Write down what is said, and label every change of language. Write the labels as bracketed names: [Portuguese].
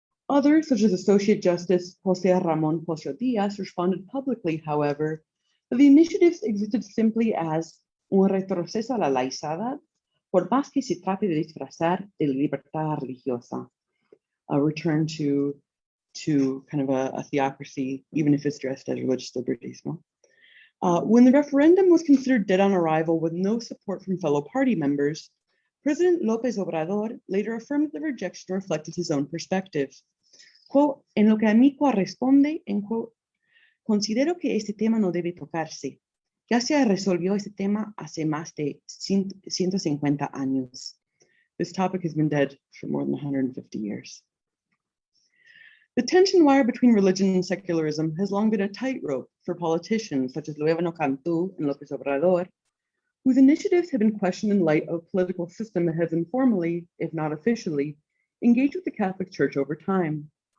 [English] Others, such as Associate Justice José Ramón Pocio Díaz, responded publicly, however, that the initiatives existed simply as [Spanish] un retroceso a la laicidad, por más que se trate de disfrazar de libertad religiosa, [English] a return to kind of a theocracy, even if it's dressed as religious liberties. No? When the referendum was considered dead on arrival with no support from fellow party members, President López Obrador later affirmed that the rejection reflected his own perspective. [Spanish] Quote, en lo que a mí corresponde, en quote, considero que este tema no debe tocarse. Ya se resolvió este tema hace más de 150 años. [English] This topic has been dead for more than 150 years. The tension wire between religion and secularism has long been a tightrope for politicians such as Luevano Cantú and López Obrador, whose initiatives have been questioned in light of a political system that has informally, if not officially, engaged with the Catholic Church over time.